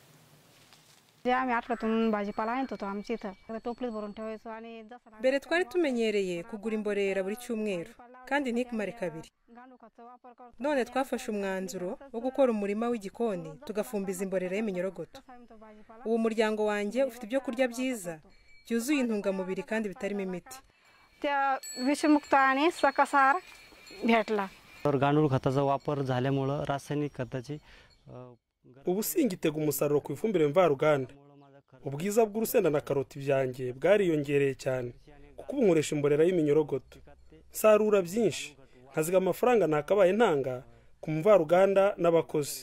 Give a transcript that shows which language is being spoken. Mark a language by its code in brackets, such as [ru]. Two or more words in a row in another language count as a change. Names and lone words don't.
[rw] Mbere twari tumenyereye kugura imborera buri cyumweru kandi ntikumare kabiri. None twafashe umwanzuro wo gukora umurima w'igikoni tugafumbiza imborera y'iminyorogoto. Uwo muryango wanjye ufite ibyo kurya byiza byuzuye intungamubiri kandi bitarimo imiti. [mr] गांडूळ खताचा वापर झाल्यामुळे रासायनिक खताची [rw] ubu singitega umusaruro ku ifumbire mvaruganda. Ubwiza bw'urusenda na karoti byanjye bwariyongereye cyane kuko ubu nkoresha imborera y'iminyorogoto. Sarura byinshi nkaziga amafaranga nakabaye ntanga ku mvaruganda n'abakozi.